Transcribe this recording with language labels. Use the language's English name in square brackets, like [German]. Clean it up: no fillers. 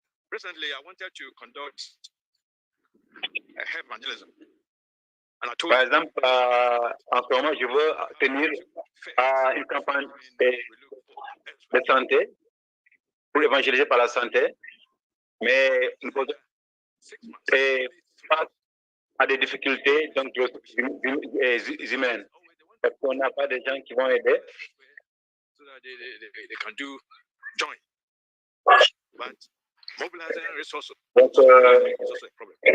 [English] Recently, I wanted to conduct evangelism. [French] Par exemple, en ce moment, je veux tenir une campagne de santé pour évangéliser par la santé, mais nous faisons face à des difficultés donc, humaines. Parce qu'on n'a pas de gens qui vont aider. [English] So that they can do join. But mobilizing resources is also a problem.